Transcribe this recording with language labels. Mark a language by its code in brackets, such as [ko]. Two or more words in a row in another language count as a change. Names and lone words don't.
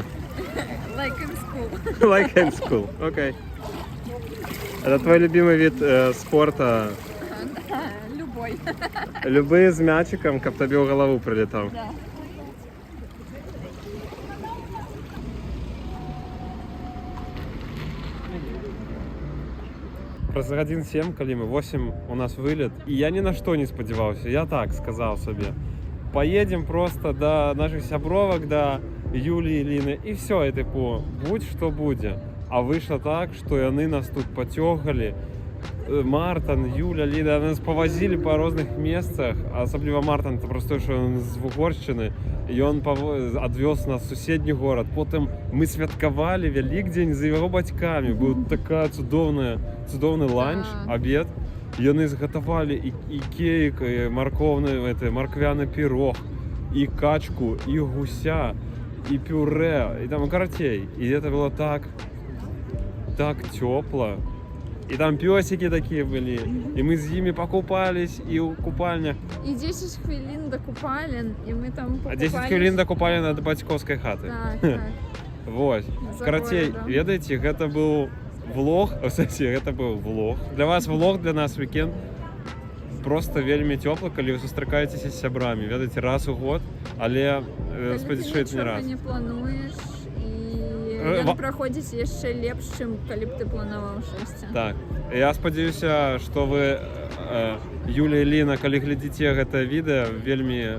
[en] Like in school. Like in school, [ru] окей. Это твой любимый вид спорта? Любой. [be] Любые з мячиком, каб тобі ў галаву прилетаў. [ru] Да. [be] Праз гадзін 7, калі мы 8 у нас вылет, і я ні на што не спадзяваўся. Я так сказаў сабе. [ru] Поедем просто [be] до наших сябровок, до Юлі і Ліны, і все, і типу, будь што будзе. А выйшла так, што яны нас тут пацёгалі. Мартан, Юля, Ліна, нас павазілі па розных месцах, асабліва Мартан, [ru] это просто [be] што ён з Вугоршчыны, і ён адвёз нас у суседні горад. Потым мы святкавалі Вялікдзень з яго бацькамі. Быў такая цудоўны ланч, абед. Яны згатавалі і кейк, і марквяны пірог, і качку, і гуся, і пюре, і там карацей. [ru] І это было так тепло. І там пёсики такие были, [be] і мы з імі покупались і ў купальнях. [uk] І 10 хвилин до купалін, і ми там покупались. 10 хвилин до купалін [be] ад бацькоўскай хаты. Так. Вось. Карацей, ведаеце, гэта быў влог, гэта быў влог. Для вас влог, для нас вікенд. Просто вельмі цёпла, калі вы сустракаецеся з сябрамі. Ведаеце, раз у год, але спадзяюся, не раз. Калі ты нічога не плануеш, і ён праходзіць яшчэ лепш, чым калі б ты планаваў штосьці. Так. Я спадзяюся, што вы, Юля і Ліна, калі глядзіце гэта відэа, вельмі...